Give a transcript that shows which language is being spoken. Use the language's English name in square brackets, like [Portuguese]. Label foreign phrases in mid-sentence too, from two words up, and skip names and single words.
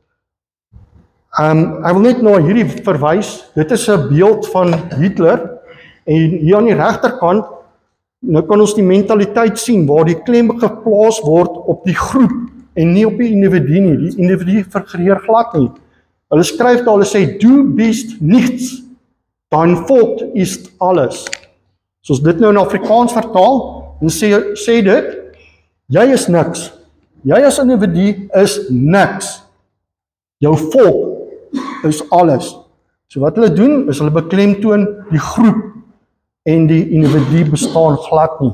[Afrikaans] Ek wil net na hierdie verwys. Dit is 'n beeld van Hitler En hier aan die regterkant, nou kan ons die mentaliteit sien waar die klem geplaas word op die groep en nie op die individu nie. Die individu figureer glad nie. Hulle skryf daar, hulle sê, [German] du bist nichts, dein Volk ist alles. [Afrikaans] So as dit nou in Afrikaans vertaal, en sê dit, jy is niks. Jy as individu is niks. Jou volk is alles. So wat hulle doen, is hulle beklemtoon die groep en die individu bestaan glad nie.